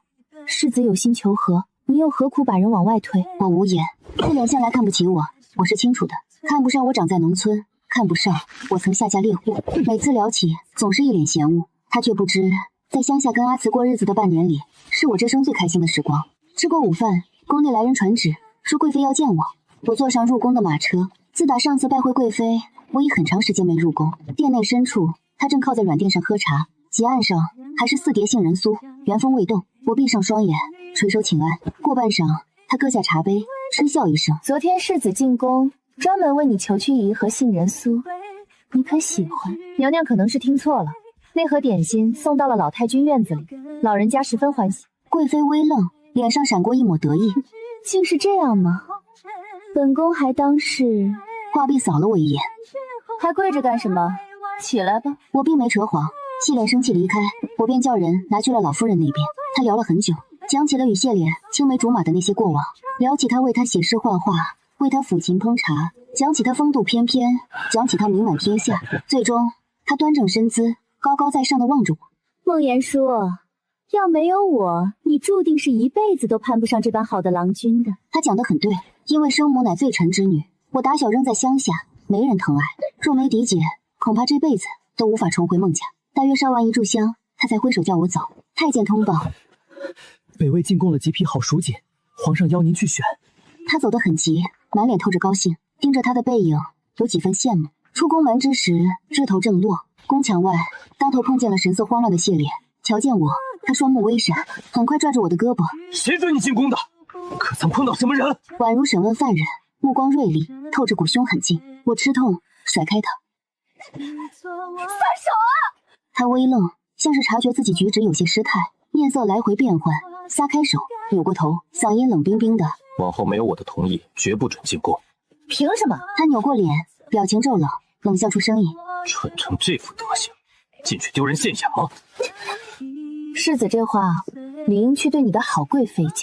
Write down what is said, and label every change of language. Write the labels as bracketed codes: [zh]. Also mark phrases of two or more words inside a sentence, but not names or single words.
[zh] 世子有心求和，你又何苦把人往外推？我無言。謝臉向來看不起我，我是清楚的。看不上我長在農村，看不上我曾下嫁獵戶。每次聊起，總是一臉嫌惡。他卻不知，在鄉下跟阿慈過日子的半年裡，是我這生最開心的時光。吃過午飯，宮內來人傳旨，說貴妃要見我。我坐上入宮的馬車。自打上次拜會貴妃，我已很長時間沒入宮。殿內深處，他正靠在軟墊上喝茶，幾案上還是4碟杏仁酥，原封未動。我閉上雙眼，垂手請安。過半晌，他擱下茶杯，嗤笑一聲：“ 昨天世子進宮，專門為你求去一盒杏仁酥，你可喜歡？” 娘娘可能是聽錯了，那盒點心送到了老太君院子裡，老人家十分歡喜。貴妃微愣，臉上閃過一抹得意：“ 竟是這樣嗎？本宮還當是……” 話畢掃了我一眼：“ 還跪着幹什麼？起來吧。” 我並沒扯謊，謝琏生气離開，我便叫人拿去了老夫人那邊。他聊了很久，講起了與謝琏青梅竹馬的那些過往，聊起他為他寫詩畫畫，為他撫琴烹茶，講起他風度翩翩，講起他名滿天下。最終，他端正身姿，高高在上的望着我。孟言叔，要沒有我，你注定是一輩子都攀不上這般好的郎君的。他講得很對，因為生母乃罪臣之女，我打小扔在鄉下，沒人疼愛。若沒嫡姐，恐怕這輩子都無法重回孟家。大約燒完一炷香，他才揮手叫我走。太監通報，北魏進貢了幾匹好蜀錦，皇上邀您去選。他走得很急，滿臉透着高興，盯着他的背影，有幾分羨慕。出宮門之時，日頭正落，宮牆外當頭碰見了神色慌亂的謝琏。瞧見我，他雙目微閃，很快抓住我的胳膊：“ 誰准你進宮的？可曾碰到什麼人？” 宛如審問犯人，目光銳利，透着股凶狠勁。我吃痛，甩開他：“ 撒手啊！” 他微愣，像是察覺自己舉止有些失態，面色來回變換，撒開手，扭過頭，嗓音冷冰冰的：“ 往後沒有我的同意，絕不准進宮。” 憑什麼？他扭過臉，表情驟冷，冷笑出聲音：“ 蠢成這副德行，進去丟人現眼嗎？” 世子這話，理應去對你的好貴妃講。